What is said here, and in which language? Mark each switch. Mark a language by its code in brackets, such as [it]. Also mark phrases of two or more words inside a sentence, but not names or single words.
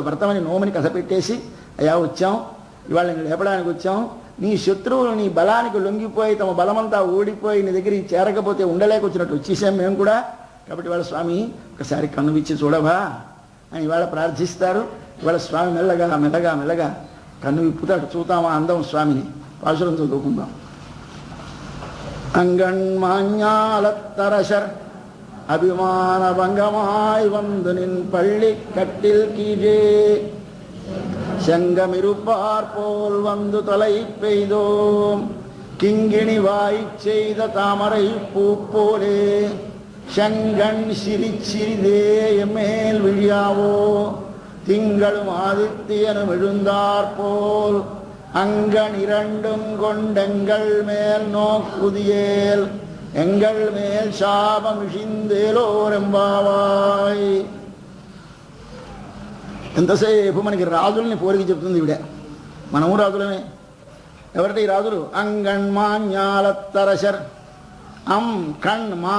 [te] వ్రతమని నోమని కథ పెట్టేసి, అయ్యా వచ్చాం, ఇవాళ నేను లేపడానికి వచ్చాం, నీ శత్రువులు నీ బలానికి లొంగిపోయి తమ బలమంతా ఓడిపోయి నీ దగ్గరికి చేరకపోతే ఉండలేక వచ్చినట్టు వచ్చేసాం మేము కూడా. కాబట్టి ఇవాళ స్వామి ఒకసారి కన్ను విచ్చి చూడవా అని ఇవాళ ప్రార్థిస్తారు. ఇవాళ స్వామి మెల్లగా మెల్లగా మెల్లగా కన్ను విప్పుతాడు. చూద్దామా అందం స్వామిని. పాశురం చదువుకుందాం. [ta] அங்கண்மாஞாலத்தரசர் அபிமான பங்கமாய் வந்து நின் பள்ளி கட்டில் கீழே செங்கமிருப்பார் போல் வந்து தொலை பெய்தோம் கிங்கிணி வாய் செய்த தாமரை பூ போலே செங்கண் சிரிச்சிறிதே எம்மேல் விழியாவோ திங்களும் ஆதித்யனும் எழுந்தார் போல் அங்கன் இரண்டும் கொண்டெங்கள் மேல் நோக்குதியேல் எங்கள் மேல் சாபமிழிந்தேலோரெம்பாவாய். [te] ఎంతసేపు మనకి రాజుల్ని పోలికి చెప్తుంది ఈవిడ. మనము రాజులమే. ఎవరిటి రాజులు? [ta] அங்கண்மான்யாலத்தரசர் அம் கண் மா.